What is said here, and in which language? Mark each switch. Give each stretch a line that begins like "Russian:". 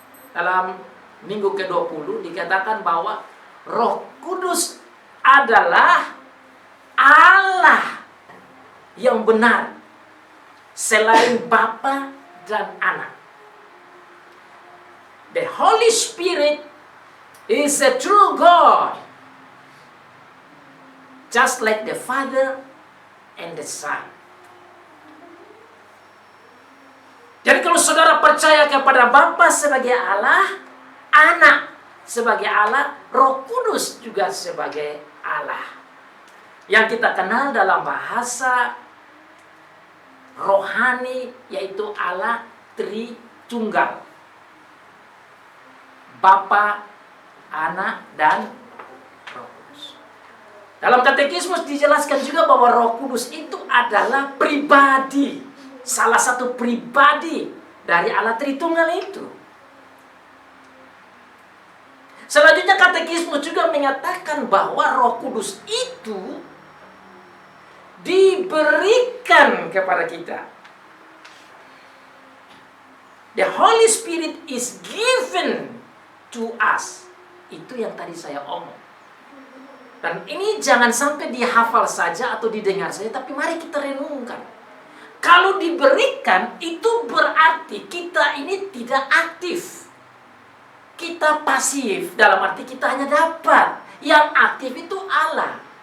Indonesian: Dalam minggu ke-20 dikatakan bahwa Roh Kudus adalah Allah yang benar selain Bapa dan Anak.
English: The Holy Spirit is a true God, just like the Father and the Son.
Indonesian: Jadi kalau saudara percaya kepada Bapa sebagai Allah, Anak sebagai Allah, Roh Kudus juga sebagai Allah. Yang kita kenal dalam bahasa rohani, yaitu Allah Tritunggal. Bapa, Anak, dan Roh Kudus. Dalam Katekismus dijelaskan juga bahwa Roh Kudus itu adalah pribadi. Salah satu pribadi dari Allah Tritunggal itu. Selanjutnya Katekismus juga menyatakan bahwa Roh Kudus itu diberikan kepada kita.
English: The Holy Spirit is given to us.
Indonesian: Itu yang tadi saya omong. Dan ini jangan sampai dihafal saja atau didengar saja, tapi mari kita renungkan. Kalau diberikan, itu berarti kita ini tidak aktif. Kita pasif, dalam arti kita hanya dapat. Yang aktif itu Allah.